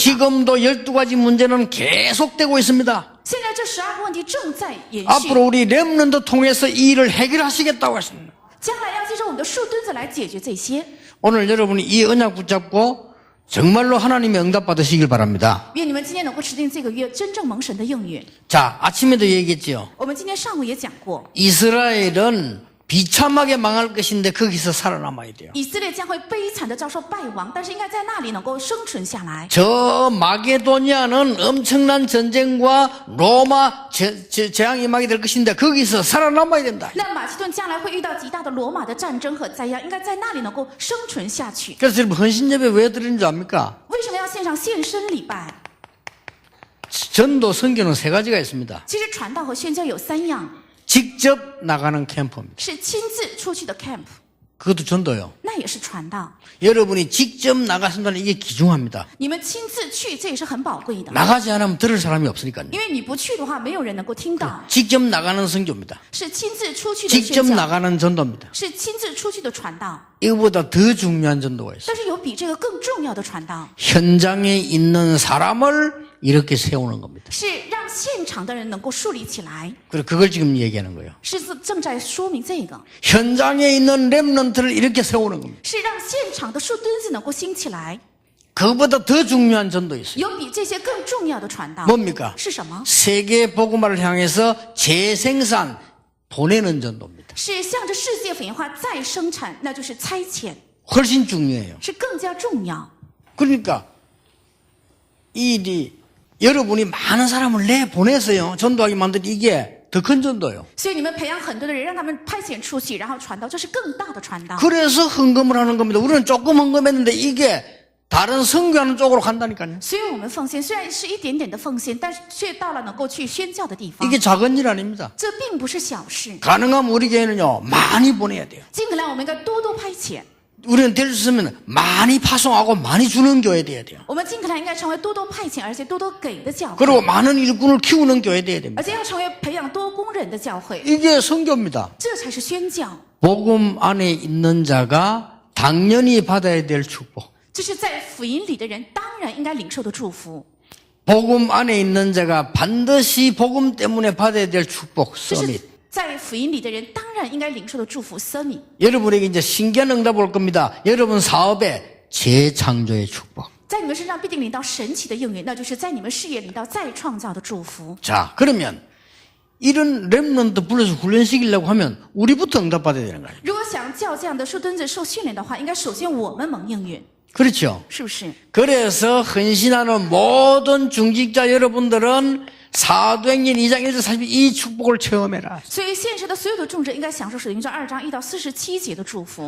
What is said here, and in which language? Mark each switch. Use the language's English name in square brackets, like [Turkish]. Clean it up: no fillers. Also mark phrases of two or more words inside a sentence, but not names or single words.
[Korean] 지금도 12가지 문제는 계속되고 있습니다. [Chinese] 现在这12个问题正在延续， [Korean] 앞으로 우리 렘넌트 통해서 이 일을 해결하시겠다고 했습니다. [Chinese] 将来要借着我们的树墩子来解决这些。 [Korean] 오늘 여러분이 이 언약 붙잡고 정말로 하나님의 응답 받으시길 바랍니다. [Chinese] 愿你们今天能够持定这个约，真正蒙神的应允。 [Korean] 자, 아침에도 얘기했죠. [Chinese] 我们今天上午也讲过， [Korean] 이스라엘은 비참하게 망할 것인데 거기서 살아남아야 돼요. [Chinese] 以色列将会悲惨的遭受败亡，但是应该在那里能够生存下来。 [Korean] 저 마게도니아는 엄청난 전쟁과 로마 재앙이 임하게 될 것인데 거기서 살아남아야 된다. [Chinese] 那马其顿将来会遇到极大的罗马的战争和灾殃，应该在那里能够生存下去。 [Korean] 그래서 여러분 헌신예배 왜 드리는 줄 압니까? [Chinese] 为什么要献上献身礼拜？ [Korean] 전도 선교는 세 가지가 있습니다. [Chinese] 其实传道和宣教有3样， [Korean] 직접 나가는 캠프입니다. [Chinese] 是亲自出去的 camp， [Korean] 그것도 전도요. [Chinese] 那也是传道。 [Korean] 여러분이 직접 나가신다는 이게 귀중합니다. [Chinese] 你们亲自去，这也是很宝贵的， [Korean] 나가지 않으면 들을 사람이 없으니까요. [Chinese] 因为你不去的话，没有人能够听到。 [Korean] 직접 나가는 선교입니다. [Chinese] 是亲自出去的 [Korean] 직접 [Chinese] 宣教， [Korean] 나가는 전도입니다. [Chinese] 是亲自出去的传道。 [Korean] 이거보다 더 중요한 전도가 있어요. [Chinese] 但是有比这个更重要的传道， [Korean] 현장에 있는 사람을 이렇게 세우는 겁니다. [Chinese] 是让现场的人能够树立起来， [Korean] 그리고 그걸 지금 얘기하는 거예요. [Chinese] 是正在说明这个， [Korean] 현장에 있는 렘넌트를 이렇게 세우는 겁니다. [Chinese] 是让现场的树墩子能够兴起来。 [Korean] 그거보다 더 중요한 전도 있어요. [Chinese] 有比这些更重要的传道， [Korean] 뭡니까? [Chinese] 是什么？ [Korean] 세계 복음화를 향해서 재생산 보내는 전도입니다. [Chinese] 是向着世界福音化再生产，那就是差遣， [Korean] 훨씬 중요해요. [Chinese] 是更加重要。 [Korean] 그러니까 이 일이 여러분이 많은 사람을 내보내서요 전도하게 만든 이게 더 큰 전도예요. [Chinese] 所以你们培养很多的人，让他们派遣出去，然后传道，这是更大的传道。 [Korean] 그래서 헌금을 하는 겁니다. 우리는 조금 헌금했는데 이게 다른 선교하는 쪽으로 간다니까요. [Chinese] 所以我们奉献虽然是一点点的奉献，但是却到了能够去宣教的地方。 [Korean] 이게 작은 일 아닙니다. [Chinese] 这并不是小事， [Korean] 가능하면 우리 교회는요 많이 보내야 돼요. [Chinese] 尽可能我们应该多多派遣。 [Korean] 우리는 될 수 있으면 많이 파송하고 많이 주는 교회 돼야 돼요. [Chinese] 我们尽可能应该成为多多派遣，而且多多给的教会， [Korean] 그리고 많은 일꾼을 키우는 교회 돼야 됩니다. [Chinese] 而且要成为培养多工人的教会， [Korean] 이게 선교입니다. [Chinese] 这才是宣教。 [Korean] 복음 안에 있는 자가 당연히 받아야 될 축복. [Chinese] 这是在福音里的人当然应该领受的祝福， [Korean] 복음 안에 있는 자가 반드시 복음 때문에 받아야 될 축복. [Chinese] 这是 [Korean] 서밋. [Chinese] 在福音里的人当然应该领受的祝福。生命 [Korean] 여러분에게 이제 신기한 응답 올 겁니다. 여러분 사업에 재창조의 축복. [Chinese] 在你们身上必定领到神奇的应允，那就是在你们事业领到再创造的祝福。 [Korean] 자, 그러면 이런 렘넌트 불러서 훈련시키려고 하면 우리부터 응답받아야 되는 거예요. [Chinese] 如果想叫这样的树墩子受训练的话，应该首先我们蒙应允， [Korean] 그렇죠? [Chinese] 是不是？ [Korean] 그래서 헌신하는 모든 중직자 여러분들은 사도행전 2장 1절 42이 축복을 체험해라. [Chinese] 所以现实的所有的众者应该享受使徒行传2章1到47节的祝福。